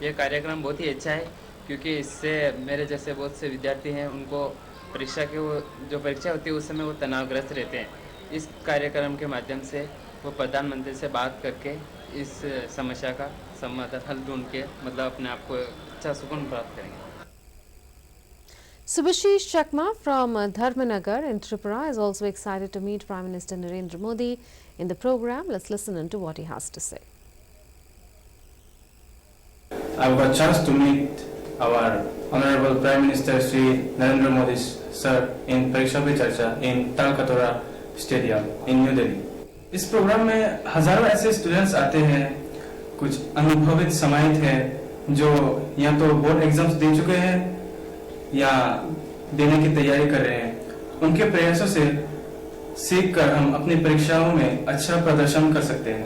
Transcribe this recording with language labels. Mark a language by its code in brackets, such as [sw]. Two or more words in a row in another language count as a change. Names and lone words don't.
[hi] ये कार्यक्रम बहुत ही अच्छा है क्योंकि इससे मेरे जैसे बहुत से विद्यार्थी हैं, उनको परीक्षा के वो जो परीक्षा होती है उस समय वो तनावग्रस्त रहते हैं। इस कार्यक्रम के माध्यम से वो प्रधानमंत्री से बात करके इस समस्या का समाधान हल ढूंढ के मतलब अपने आप को अच्छा सुकून प्राप्त करेंगे। [en] Subhashish Chakma from Dharmanagar in Tripura is also excited to meet Prime Minister Narendra Modi in the program. Let's listen into what he has to say. I got a chance to meet our Honorable Prime Minister Shri Narendra Modi sir in Pariksha Pe Charcha in Talkatora Stadium in New Delhi. [hi] इस प्रोग्राम में हजारों ऐसे स्टूडेंट्स आते हैं, कुछ अनुभवित समाहित हैं जो या तो बोर्ड एग्जाम्स दे चुके हैं या देने की तैयारी कर रहे हैं। उनके प्रयासों से सीख कर हम अपनी परीक्षाओं में अच्छा प्रदर्शन कर सकते हैं।